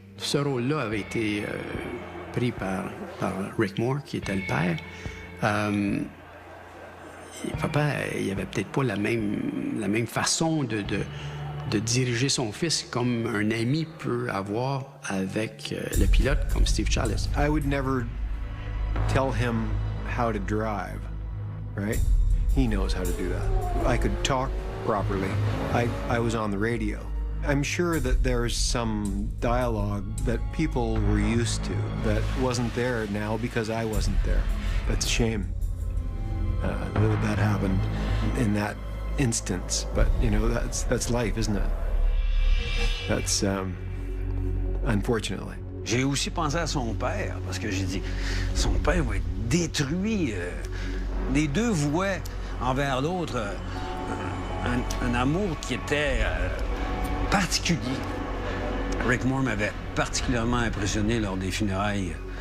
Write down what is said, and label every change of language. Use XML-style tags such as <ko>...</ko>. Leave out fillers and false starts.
<fr>Ce rôle-là avait été pris par Rick Moore, qui était le père. Papa, il avait peut-être pas la même façon de diriger son fils comme un ami peut avoir avec le pilote comme Steve Chalice.</fr> <en>I would never tell him how to drive, right? He knows how to do that. I could talk properly. I was on the radio. I'm sure that there's some dialogue that people were used to that wasn't there now because I wasn't there. That's a shame that happened in that instance. But, you know, that's life, isn't it? That's, unfortunately.</en> <fr>J'ai aussi pensé à son père, parce que j'ai dit, son père va être détruit. Les deux vouaient envers l'autre un amour qui était particulier. Rick Moore m'avait particulièrement impressionné lors des funérailles.</fr>